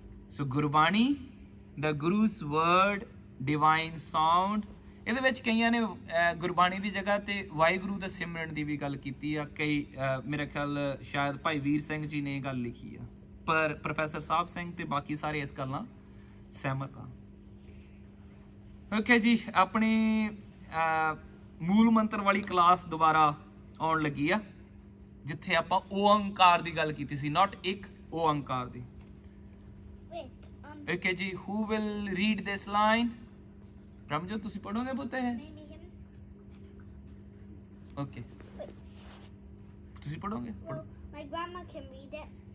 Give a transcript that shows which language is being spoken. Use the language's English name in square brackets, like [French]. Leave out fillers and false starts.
[Punjabi] So Gurbani, [English] the Guru's word, divine sound। [Punjabi] ਇਹਦੇ ਵਿੱਚ ਕਈਆਂ ਨੇ ਗੁਰਬਾਣੀ ਦੀ ਜਗ੍ਹਾ ਤੇ ਵਾਹਿਗੁਰੂ ਦਾ ਸਿਮਰਨ ਦੀ ਵੀ ਗੱਲ ਕੀਤੀ ਆ। ਕਈ ਮੇਰੇ ਖਿਆਲ ਸ਼ਾਇਦ ਭਾਈ ਵੀਰ ਸਿੰਘ ਜੀ ਨੇ ਇਹ ਗੱਲ ਲਿਖੀ ਆ, ਪਰ ਪ੍ਰੋਫੈਸਰ ਸਾਹਿਬ ਸਿੰਘ ਤੇ ਬਾਕੀ ਸਾਰੇ ਇਸ ਗੱਲ ਨਾਲ ਸਹਿਮਤ ਆ। ਓਕੇ ਜੀ, ਆਪਣੀ ਮੂਲ ਮੰਤਰ ਵਾਲੀ ਕਲਾਸ ਦੁਬਾਰਾ ਆਉਣ ਲੱਗੀ ਆ, ਜਿੱਥੇ ਆਪਾਂ ਓੰਕਾਰ ਦੀ ਗੱਲ ਕੀਤੀ ਸੀ, ਨਾਟ ਇੱਕ ਓੰਕਾਰ ਦੀ। [English] wait okay ਜੀ, who will read this line? [Punjabi] ਰਮਜੋਤ ਤੁਸੀਂ ਪੜੋਗੇ ਪੁੱਤ ਇਹ? [English] maybe him [Punjabi] ਓਕੇ, ਤੁਸੀਂ ਪੜੋਗੇ? [English] well, my grandma can read it